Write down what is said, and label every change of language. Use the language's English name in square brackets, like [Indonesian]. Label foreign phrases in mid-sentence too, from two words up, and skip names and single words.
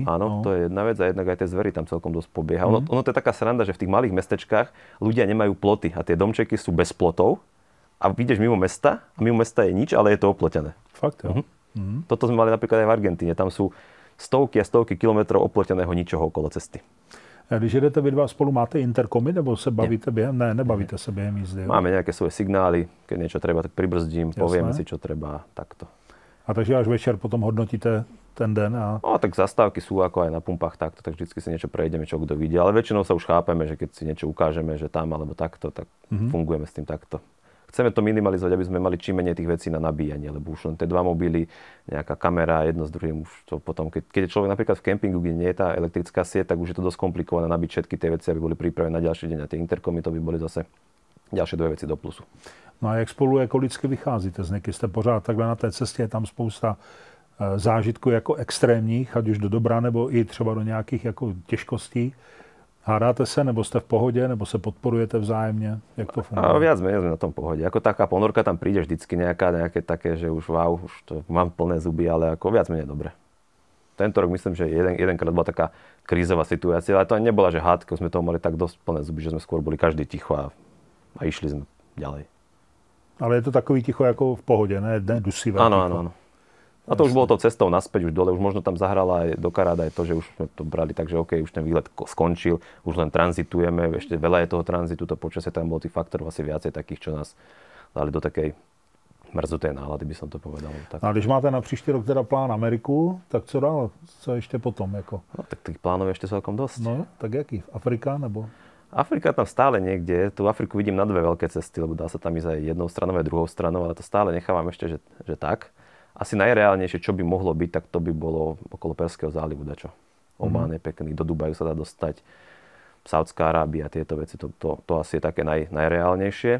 [Slovak] Áno, to je jedna vec a jednak aj tie zvery tam celkom dosť pobieha. Ono to je taká sranda, že v tých malých mestečkách ľudia nemajú ploty a tie domčeky sú bez plotov a ideš mimo mesta a mimo mesta je nič, ale je to oplotené. [Czech] Fakt, jo? [Slovak] Toto sme mali napríklad aj v Argentíne. Tam sú stovky a stovky kilometrov oploteného ničoho okolo cesty. [Czech] A když jedete vy dva spolu, máte interkomy, nebo se bavíte během? Ne, nebavíte se během jízdy. Jo? [Slovak] Máme nejaké svoje signály, keď niečo treba, tak pribrzdím, povieme si, čo treba, takto. [Czech] A takže až večer potom hodnotíte ten den. [Slovak] No tak zastávky sú ako aj na pumpách takto, tak vždycky si niečo prejdeme, čo kto vidí. Ale väčšinou sa už chápeme, že keď si niečo ukážeme, že tam alebo takto, tak fungujeme s tým takto. Chceme to minimalizovať, aby sme mali čím menej tých vecí na nabíjanie, lebo už len tie dva mobily, nejaká kamera, jedno s druhým, už to potom, keď je človek napríklad v kempingu, kde nie je tá elektrická sieť, tak už je to dosť komplikované nabiť všetky tie veci, aby boli pripravené na ďalší deň. A tie interkomy to by boli zase ďalšie dve veci do plusu. [Czech] No a jak spolu ekologicky vycházíte z někdy? Jste pořád takhle na té cestě, je tam spousta zážitků jako extrémních, ať už do dobra, nebo i třeba do nějakých jako těžkostí. Hádáte se, nebo jste v pohodě, nebo se podporujete vzájemně? Jak to funguje? [Slovak] A viac menej sme na tom pohode. Ako taká ponorka tam príde vždycky nejaké také, že už wow, už to mám plné zuby, ale ako viac menej dobre. Tento rok myslím, že jedenkrát bola taká krízová situácia, ale to ani nebola, že hádka, sme toho mali tak dosť plné zuby, že sme skôr boli každý ticho a išli sme ďalej. [Czech] Ale je to takový ticho jako v pohodě, ne dusivé. [Slovak] Áno. A to už bolo to cestou naspäť, už dole, už možno tam zahrala aj do karát aj to, že už sme to brali tak, že OK, už ten výlet skončil, už len tranzitujeme, ešte veľa je toho tranzitu, to počasie tam bolo tých faktorov asi viacej takých, čo nás dali do takej mrzutej nálady, by som to povedal. Tak. [Czech] A když máte na příští rok teda plán Ameriku, tak co dál? Co ještě potom? Jako? [Slovak] No, tak tých plánov je ešte celkom dosť. [Czech] No, tak jaký? Afrika nebo? [Slovak] Afrika tam stále niekde je. Tú Afriku vidím na dve veľké cesty, lebo dá sa tam ísť aj jednou stranou, aj druhou stranou, ale to stále nechávam ešte, že tak. Asi najreálnejšie, čo by mohlo byť, tak to by bolo okolo Perského zálivu dačo. Omán je pekný, do Dubaju sa dá dostať, Saudská Arábia, tieto veci, to asi je také najreálnejšie.